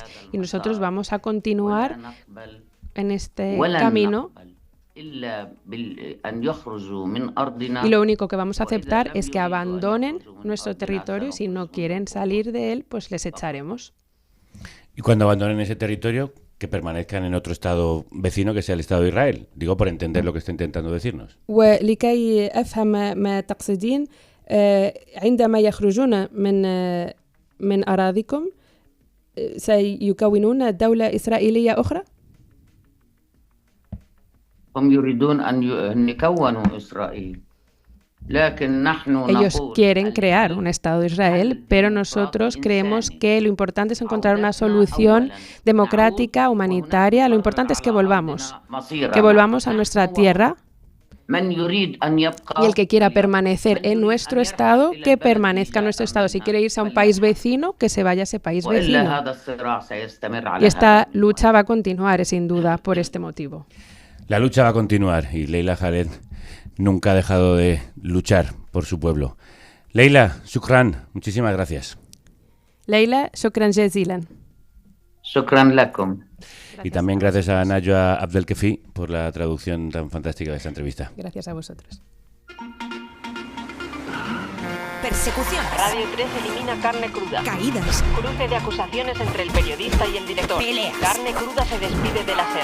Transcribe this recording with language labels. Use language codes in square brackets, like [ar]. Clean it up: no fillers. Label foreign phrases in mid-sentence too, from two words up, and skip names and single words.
[es] Y nosotros vamos a continuar en este camino y lo único que vamos a aceptar es que abandonen nuestro territorio y si no quieren salir de él, pues les echaremos. Y cuando abandonen ese territorio, que permanezcan en otro estado vecino que sea el Estado de Israel. Digo por entender lo que está intentando decirnos. [ar] ولكي أفهم ما تقصدين عندما يخرجون من أراضيكم سيكونون دولة إسرائيلية أخرى؟ هم يريدون أن يكونوا إسرائيل. [es] Ellos quieren crear un Estado de Israel, pero nosotros creemos que lo importante es encontrar una solución democrática, humanitaria. Lo importante es que volvamos a nuestra tierra. Y el que quiera permanecer en nuestro Estado, que permanezca en nuestro Estado. Si quiere irse a un país vecino, que se vaya a ese país vecino. Y esta lucha va a continuar, sin duda, por este motivo. La lucha va a continuar y Leila Khaled nunca ha dejado de luchar por por su pueblo. Leila, shukran, muchísimas gracias. Leila, [ar] شكرا جزيلا. شكرا لكم. [es] Y también gracias a Najwa Abdelkefi por la traducción tan fantástica de esta entrevista. Gracias a vosotros. Persecución. Radio 3 elimina carne cruda. Caídas. Cruce de acusaciones entre el periodista y el director. Peleas. Carne cruda se despide de la SER.